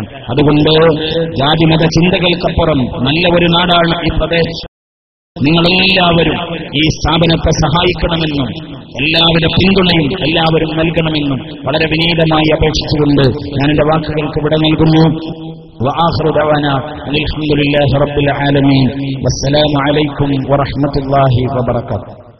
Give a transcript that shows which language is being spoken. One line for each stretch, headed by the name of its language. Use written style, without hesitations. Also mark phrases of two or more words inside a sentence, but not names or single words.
Malayalam: അതുകൊണ്ട് ജാതിമത ചിന്തകൾക്കപ്പുറം നല്ല ഒരു നാടാണ് ഈ പ്രദേശം. നിങ്ങളെല്ലാവരും ഈ സ്ഥാപനത്തെ സഹായിക്കണമെന്നും എല്ലാവരുടെ പിന്തുണയും എല്ലാവരും നൽകണമെന്നും വളരെ വിനീതമായി അപേക്ഷിച്ചുകൊണ്ട് ഞാൻ എന്റെ വാക്കുകൾക്ക് ഇവിടെ നൽകുന്നു.
Arabic: وآخر دعوانا الحمد لله رب العالمين والسلام عليكم ورحمة الله وبركاته.